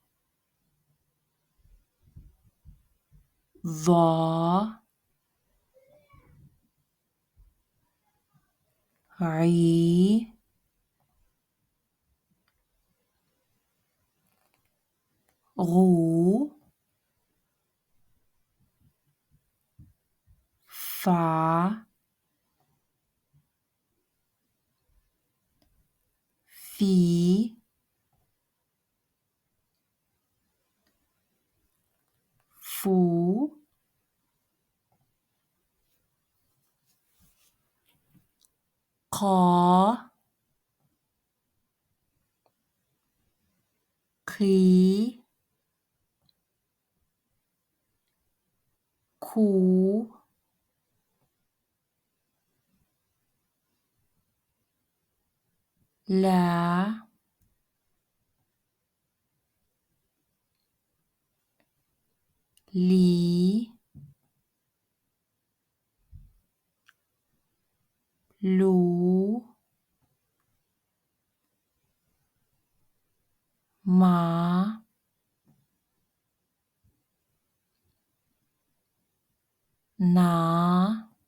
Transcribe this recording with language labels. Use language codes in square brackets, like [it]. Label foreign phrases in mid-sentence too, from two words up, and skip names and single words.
[ru] ва, ри, ру, фа, фи, фу, ка, ки, ку, ля, ли, лю, ма, на,